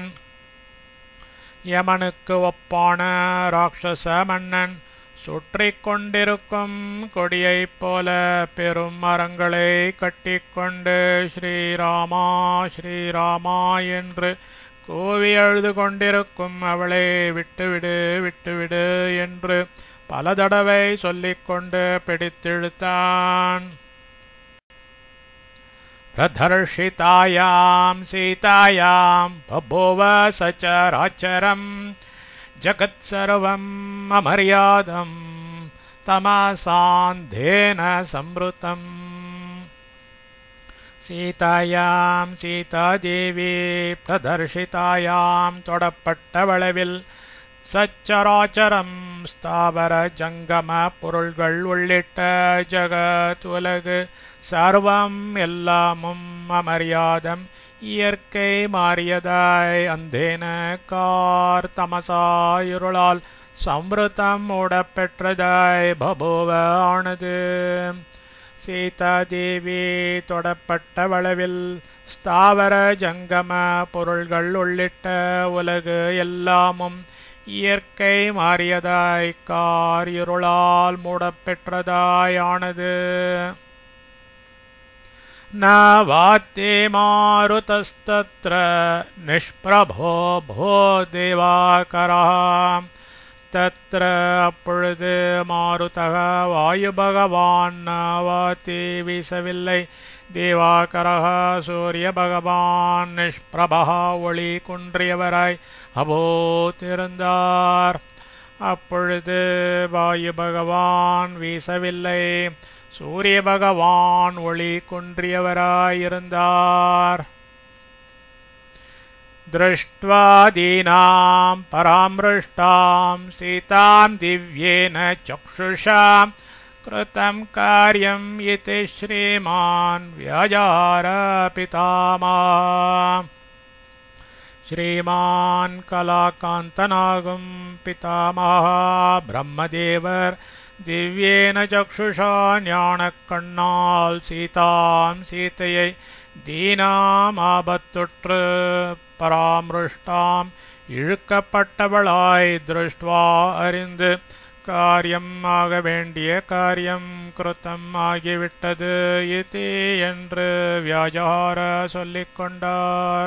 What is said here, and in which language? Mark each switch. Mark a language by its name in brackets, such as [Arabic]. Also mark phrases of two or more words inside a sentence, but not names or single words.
[Tamil] யமனுக்கு ஒப்பான ராட்சச மன்னன் சுற்றிக் கொண்டிருக்கும் கொடியைப் போல பெரும் மரங்களை கட்டிக்கொண்டு ஸ்ரீராமா ஸ்ரீராமா என்று கூவி அழுது கொண்டிருக்கும் அவளை விட்டுவிடு விட்டுவிடு என்று பல தடவை சொல்லிக்கொண்டு பிடித்திழுத்தான். [Sanskrit] प्रदर्शितायां सीतायां बभूव सचराचरं जगत्सर्वम् अमर्यादं तमसान्धेन संवृतम्. सीतायां सीतादेवी प्रदर्शितायां [Tamil] தொடப்பட்டவளவில் சச்சராச்சரம் ஸ்தாவர ஜங்கம பொருள்கள் உள்ளிட்ட ஜகத் உலகு சர்வம் எல்லாமும் அமரியாதம் இயற்கை மாறியதாய் அந்தேன கார் தமசாயிருளால் சம்ருதம் மூடப்பெற்றதாய் பபுவ ஆனது. சீதாதேவி தொடப்பட்டவளவில் ஸ்தாவர ஜங்கம பொருள்கள் உள்ளிட்ட உலகு எல்லாமும் இயற்கை மாறியதாய் கார் இருளால் மூடப்பெற்றதாய் ஆனது. [Sanskrit] न वात्ये मारुतस्तत्र निष्प्रभो भो देवाकरः तत्र [Tamil] அப்பொழுது மாருதக வாயு பகவான் வாத்தி வீசவில்லை தேவாகரக சூரிய பகவான் நிஷ்பிரபா ஒளி குன்றியவராய் அபோத்திருந்தார். அப்பொழுது வாயு பகவான் வீசவில்லை சூரிய பகவான் ஒளி குன்றியவராயிருந்தார். [Sanskrit] दृष्ट्वा दीनां परामृष्टां सीतां दिव्येन चक्षुषा कृतं कार्यं इति श्रीमान् व्याजार पितामहः. श्रीमान् कलाकान्तनागं पितामहः ब्रह्मदेवर दिव्येन चक्षुषा [Tamil] ஞானக்கண்ணால் சீதாம் சீதையை தீனாம் ஆபத்துற்று பராமருஷ்டாம் இழுக்கப்பட்டவளாய் திருஷ்டுவா அறிந்து காரியம் ஆக வேண்டிய காரியம் கிருத்தம் ஆகிவிட்டது இதி என்று வியாஜார சொல்லிக்கொண்டார்.